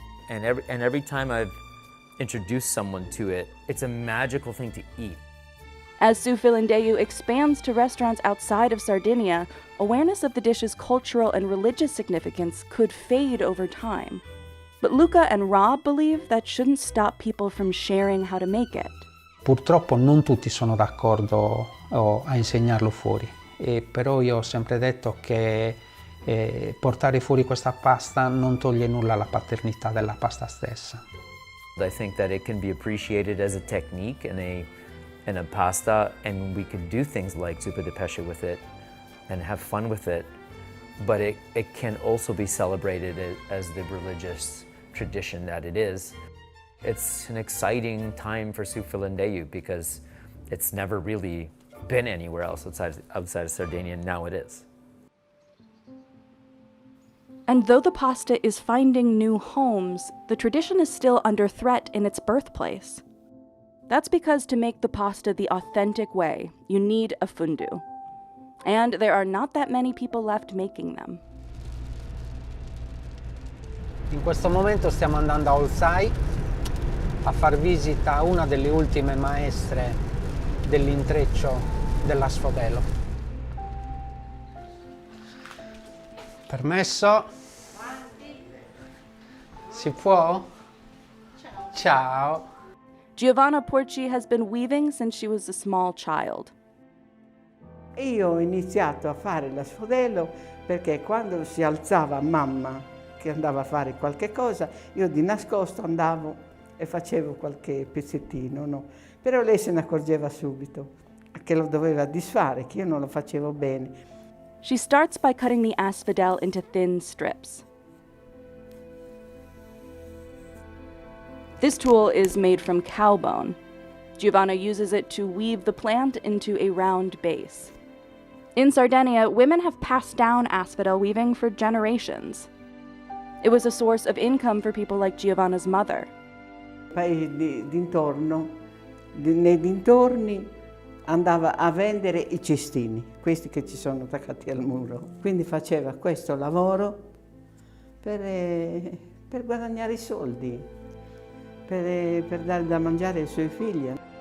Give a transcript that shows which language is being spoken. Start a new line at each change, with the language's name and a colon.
English: And every time I've introduced someone to it, it's a magical thing to eat. As su filindeyu expands to restaurants outside of Sardinia, awareness of the dish's cultural and religious significance could fade over time. But Luca and Rob believe that shouldn't stop people from sharing how to make it.
Italian: Purtroppo non tutti sono d'accordo a insegnarlo fuori, però io ho sempre detto che portare fuori questa pasta non toglie nulla alla paternità della pasta stessa.
English: I think that it can be appreciated as a technique in a pasta, and we could do things like zuppa de pesce with it and have fun with it, but it can also be celebrated as the religious tradition that it is. It's an exciting time for su filindeyu because it's never really been anywhere else outside of Sardinia, and now it is. And though the pasta is finding new homes, the tradition is still under threat in its birthplace. That's because to make the pasta the authentic way, you need a fundu. And there are not that many people left making them.
Italian: In questo momento stiamo andando a Olsai a far visita a una delle ultime maestre dell'intreccio dell'asfodelo. Permesso? Si può? Ciao.
English: Giovanna Porci has been weaving since she was a small child.
Italian: Io ho iniziato a fare l'asfodelo perché quando si alzava mamma che andava a fare qualche cosa, io di nascosto andavo e facevo qualche pezzettino, no? Però lei se ne accorgeva subito che lo doveva disfare, che io non lo facevo bene.
English: She starts by cutting the asphodel into thin strips. This tool is made from cow bone. Giovanna uses it to weave the plant into a round base. In Sardinia, women have passed down asphodel weaving for generations. It was a source of income for people like Giovanna's mother.
Italian: Paesi d'intorno, nei dintorni, andava a vendere i cestini, questi che ci sono attaccati al muro. Quindi faceva questo lavoro per guadagnare i soldi, per dare da mangiare ai suoi figli.